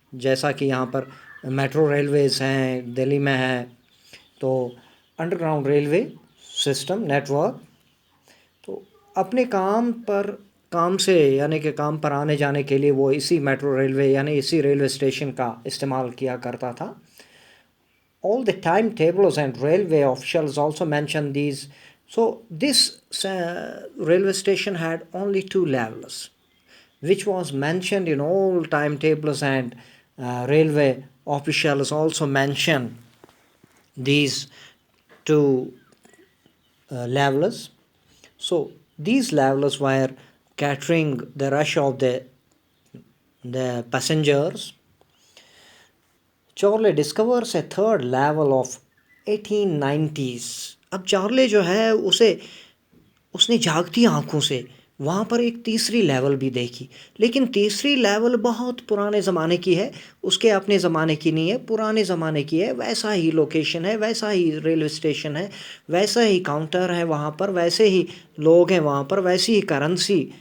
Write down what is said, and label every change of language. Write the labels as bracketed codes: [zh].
[hi] जैसा कि यहाँ पर मेट्रो रेलवेज़ हैं, दिल्ली में है, तो अंडरग्राउंड रेलवे सिस्टम नेटवर्क. तो अपने काम से यानी कि काम पर आने जाने के लिए वो इसी मेट्रो रेलवे यानी इसी रेलवे स्टेशन का इस्तेमाल किया करता था. [en] All the timetables and railway officials also mention these. So this railway station had only two levels, which was mentioned in all timetables, and railway officials also mention these two levels. So these levels were catering the rush of the passengers. Charlie discovers a third level of 1890s. [hi] अब Charlie जो है उसने जागती आंखों से वहाँ पर एक तीसरी लेवल भी देखी, लेकिन तीसरी लेवल बहुत पुराने ज़माने की है, उसके अपने ज़माने की नहीं है, पुराने ज़माने की है. वैसा ही लोकेशन है, वैसा ही रेलवे स्टेशन है, वैसा ही काउंटर है वहाँ पर, वैसे ही लोग हैं वहाँ पर, वैसी ही करेंसी